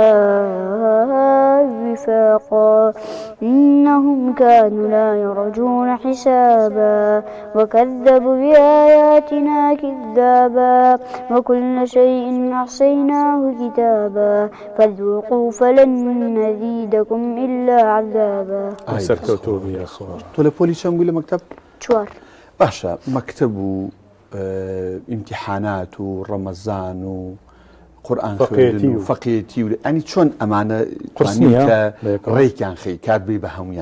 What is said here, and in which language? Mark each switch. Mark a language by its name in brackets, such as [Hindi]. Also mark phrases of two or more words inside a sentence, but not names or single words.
[Arabic] وفاقا إنهم كانوا لا يرجون حسابا وكذبوا بآياتنا كذابا وكل شيء أحصيناه كتابا فذوقوا فلن نزيدكم إلا عذابا. [Central Kurdish] سەرکەوتوە بیا خۆش. تۆ لە پۆلی چەند بووی لە مەکتەب؟ 4. باشە مەکتەب و ئیمتیحانات و ڕەمەزان و قورئان خوێندن و فەقێتی و ئەنی چۆن ئەمانە قورسنی کە ڕێکیان خەی کات بێ بە هەمویان؟